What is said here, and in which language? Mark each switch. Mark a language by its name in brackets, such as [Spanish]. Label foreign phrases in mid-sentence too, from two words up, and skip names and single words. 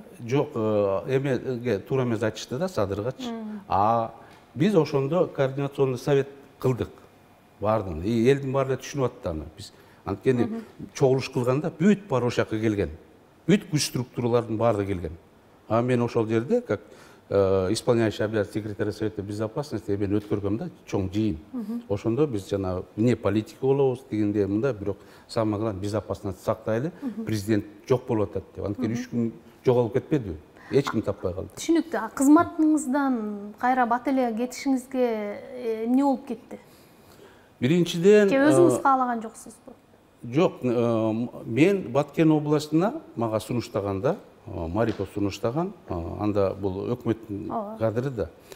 [Kyrgyz] Жок, эмеге туура эмес айтышты да, Садыргачы. Биз ошондо [Russian] координационный совет [Kyrgyz] кылдык. Бардын. И элдин баары түшүнүп атты аны. Биз анткени чогулуш кылганда бүт баары ошол жака келген. Бүт күч структуралардын баары келген. Мен ошол жерде [Russian] как исполняющий обязанности секретаря Совета Безопасности [Kyrgyz] мен өткөргөм да, чоң жыйын. Ошондо биз жана не политика болобуз дегенде мында, бирок [Russian] самое главное безопасность [Kyrgyz] сактайлы, президент жок болуп атат деп. Анткени 3 күн жоголуп кетпедиби? Эч ким таппай калды. Түшүнүктүү. Кызматыңыздан кайра бат эле кетишиңизге эмне болуп кетти? Биринчиден, өзүңүз каалаган жоксузбу? Жок, мен Баткен областына мага сунуштаганда, Марипов сунуштаган, анда бул өкмөттүн кадыры да.